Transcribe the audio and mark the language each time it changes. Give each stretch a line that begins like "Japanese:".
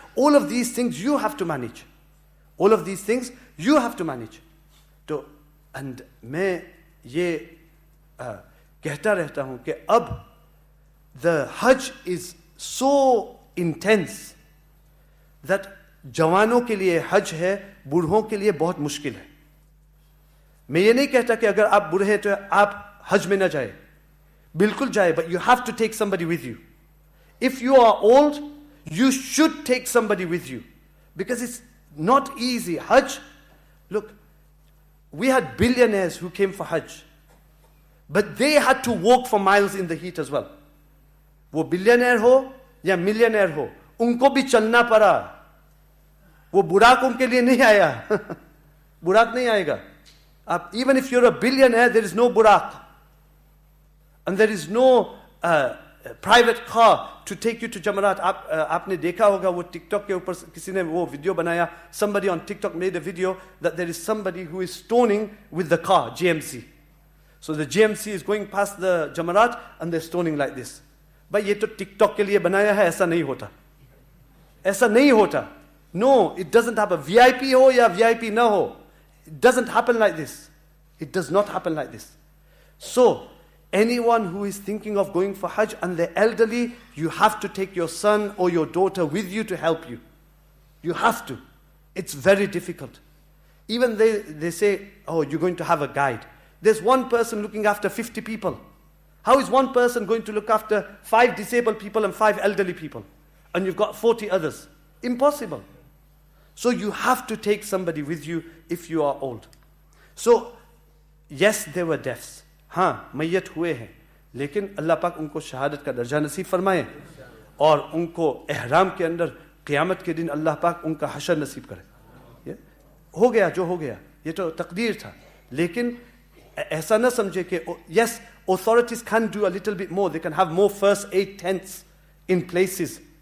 English: All of these things you have to manage. All of these things you have to manage. So, and
Hindi: मैं ये कहता रहता हूँ कि अब
English: the Hajj is so intense that
Hindi: जवानों के लिए हज है, बूढ़ों के लिए बहुत मुश्किल है। मैं ये नहीं कहता कि अगर आप बूढ़े हैं तो आप हज में ना जाए, बिल्कुल जाए,
English: but you have to take somebody with you. If you are old, you should take somebody with you, because it's not easy. Hajj, look, we had billionaires who came for Hajj, but they had to walk for miles in the heat as well.
Hindi: वो billionaire हो या millionaire हो, उनको भी चलना पड़ा। वो बुराक उनके लिए नहीं आया। बुराक नहीं आएगा।
English: आप, even if you're a billionaire, there is no burak, and there is no private car to take you to Jamarat.
Hindi: आपने देखा होगा वो TikTok के ऊपर किसी ने वो वीडियो बनाया.
English: Somebody on TikTok made a video that there is somebody who is stoning with the car, GMC. So the GMC is going past the Jamarat and they're stoning like this.
Hindi: भाई ये तो TikTok के लिए बनाया है, ऐसा नहीं होता. ऐसा नहीं होता.
English: No, it doesn't happen.
Hindi: VIP हो या VIP ना हो,
English: it doesn't happen like this. It does not happen like this. So, anyone who is thinking of going for Hajj and they're elderly, you have to take your son or your daughter with you to help you. You have to. It's very difficult. Even they say, oh, you're going to have a guide. There's one person looking after 50 people. How is one person going to look after 5 disabled people and 5 elderly people? And you've got 40 others. Impossible. So you have to take somebody with you if you are old. So, yes, there were deaths.
Hindi: हाँ, मैयत हुए हैं, लेकिन अल्लाह पाक उनको शहादत का दर्जा नसीब फरमाए और उनको एहराम के अंदर क़यामत के दिन अल्लाह पाक उनका हशर नसीब करे. हो गया जो हो गया, ये तो तकदीर था. लेकिन ऐसा ना समझे कि
English: yes, authorities can do a little bit more. They can have more first aid tents in places.